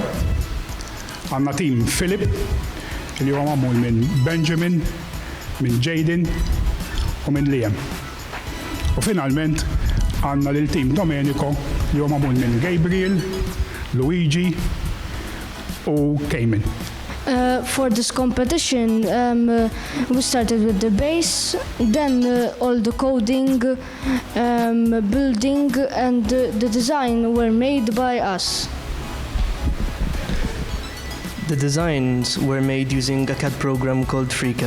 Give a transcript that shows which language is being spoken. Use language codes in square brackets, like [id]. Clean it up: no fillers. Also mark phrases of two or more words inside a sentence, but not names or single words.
[mt] Għandna tim Philip, li huwa magħmul minn Benjamin, minn Jaden u minn Liam. U finalment għandna l-tim Domenico, li huwa magħmul minn Gabriel, Luigi u Cayman. [en] For this competition, we started with the base, then all the coding, building, and the design were made by us. The designs were made using a CAD program called FreeCAD.